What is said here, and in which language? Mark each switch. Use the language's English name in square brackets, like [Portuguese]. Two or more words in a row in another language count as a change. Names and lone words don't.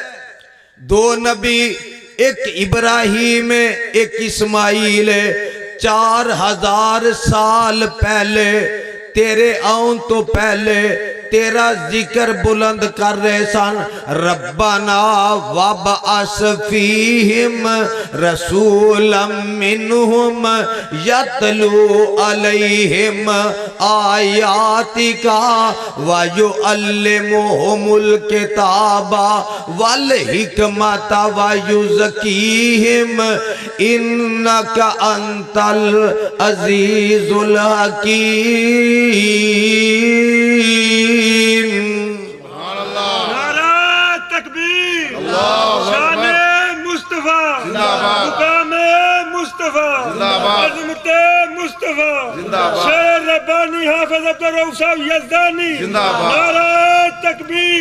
[Punjabi] 2 نبی، اک ابراہیم اک اسماعیل، 4000 سال پہلے تیرے آؤن تو پہلے تیرا ذکر بلند کر رہے سن. [Arabic] ربنا وابعث فيهم رسولا منهم يتلو عليهم آياتك ويعلمهم الكتاب والحكمة ويزكيهم إنك أنت العزيز الحكيم. [Urdu] نعرہ تکبیر، شان مصطفیٰ، مقام مصطفیٰ، عظمت مصطفیٰ، شیر ربانی حافظ عبدالرؤف صاحب یزدانی، نعرہ تکبیر.